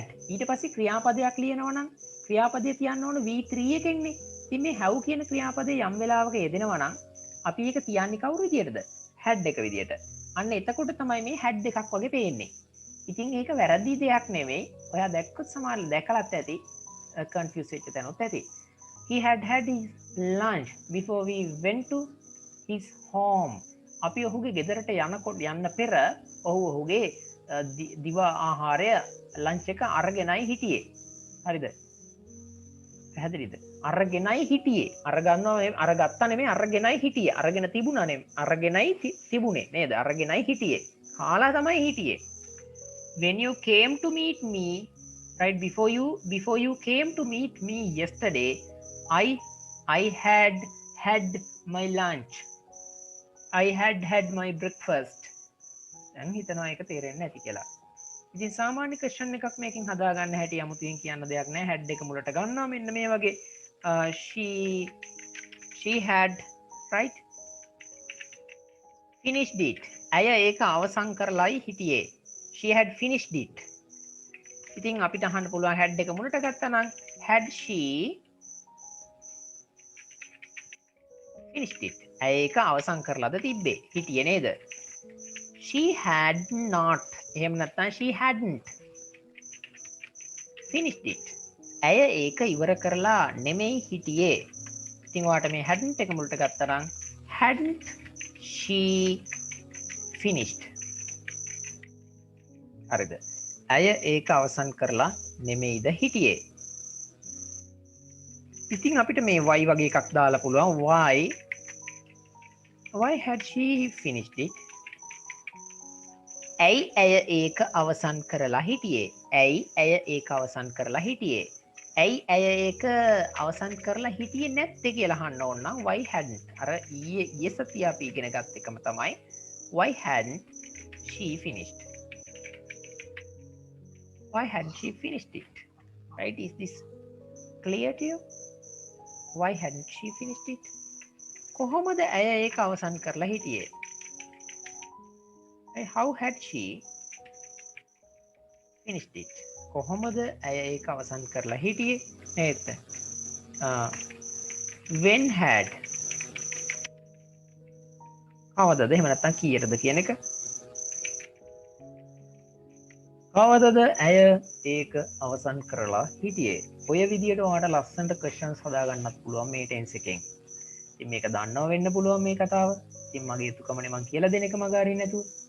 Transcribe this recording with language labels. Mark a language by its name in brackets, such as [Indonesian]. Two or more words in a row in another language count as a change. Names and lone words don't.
[Sinhala] ඊට පස්සේ ක්‍රියාපදයක් ලියනවා නම් ක්‍රියාපදය තියන්න ඕන V3 එකෙන්නේ. ඉතින් මේ have කියන ක්‍රියාපදේ යම් වෙලාවක යෙදෙනවා නම් අපි ඒක තියන්නේ කවුරු විදියටද? head එක විදියට. අන්න එතකොට තමයි මේ head එකක් වගේ පේන්නේ. ඉතින් ඒක වැරදි දෙයක් නෙමෙයි. ඔයා දැක්කොත් සමහර දැකලත් ඇති confuse වෙච්ච තැනොත් ඇති. [English] He had had his lunch before we went to his home. [Sinhala] අපි ඔහුගේ ගෙදරට යනකොට යන්න පෙර ඔහු ඔහුගේ දිවා ආහාරය ලන්ච් එක අරගෙනයි හිටියේ. හරිද? පැහැදිලිද? අරගෙනයි හිටියේ. අරගත්තා නෙමෙයි අරගෙනයි හිටියේ. අරගෙන තිබුණා නෙමෙයි. අරගෙනයි තිබුණේ නේද? අරගෙනයි හිටියේ. කාලා තමයි හිටියේ. [English] When you came to meet me, right before you came to meet me yesterday, I had had my lunch. I had my breakfast. [Sinhala] දැන් හිතනවා ඒක තේරෙන්නේ නැති කියලා. ඉතින් සාමාන්‍ය ක්වෙස්චන් එකක් මේකෙන් හදා ගන්න හැටි අමුතුවෙන් කියන්න දෙයක් නැහැ. had එක මුලට ගන්නවා මෙන්න මේ වගේ. [English] she had right finished it. [Sinhala] ඇය ඒක අවසන් කරලායි හිටියේ. [English] she had finished it. [Sinhala] ඉතින් අපිට අහන්න පුළුවන් had එක මුලට ගත්තා නම් [English] had she finished it. [Sinhala] ඇය ඒක අවසන් කරලාද තිබ්බේ? හිටියේ නේද? [English] she had not. [Sinhala] එහෙම නැත්නම් [English] she hadn't finished it. [Sinhala] ඇය ඒක ඉවර කරලා නෙමෙයි හිටියේ. ඉතින් ඔයාට මේ hadn't එක මුලට ගත්තා නම් [English] hadn't she finished. [Sinhala] හරිද? ඇය ඒක අවසන් කරලා නෙමෙයිද හිටියේ. ඉතින් අපිට මේ why වගේ එකක් දාලා පුළුවන්. [English] why had she finished it? [Sinhala] ඇයි ඇය ඒක අවසන් කරලා හිටියේ? ඇයි ඇය ඒක අවසන් කරලා හිටියේ? ඇයි ඇය ඒක අවසන් කරලා හිටියේ නැත්තේ කියලා අහන්න ඕන නම් [English] why hadn't. [Sinhala] අර ඊයේ සතිය අපි ඉගෙන ගත්ත එකම තමයි [English] why hadn't she finished. Why hadn't she finished it? Right? Is this clear to you? Why hadn't she finished it? [Sinhala] කොහොමද ඇය ඒක අවසන් කරලා හිටියේ? [English] How had she finished it? [Sinhala] කොහොමද ඇය ඒක අවසන් කරලා හිටියේ? නේද? [English] When had. [Sinhala] කවදද? එහෙම නැත්නම් කීයටද කියන එක? කවදද ඇය ඒක අවසන් කරලා හිටියේ? ඔය විදියට ඔයාලට ලස්සනට questions හදාගන්නත් පුළුවන් මේ tense එකෙන්. ඉතින් මේක දන්නව වෙන්න පුළුවන් මේ කතාව. ඉතින් මගේ යුතුයකමනේ මම කියලා දෙන එක මග අරින්න නැතුව.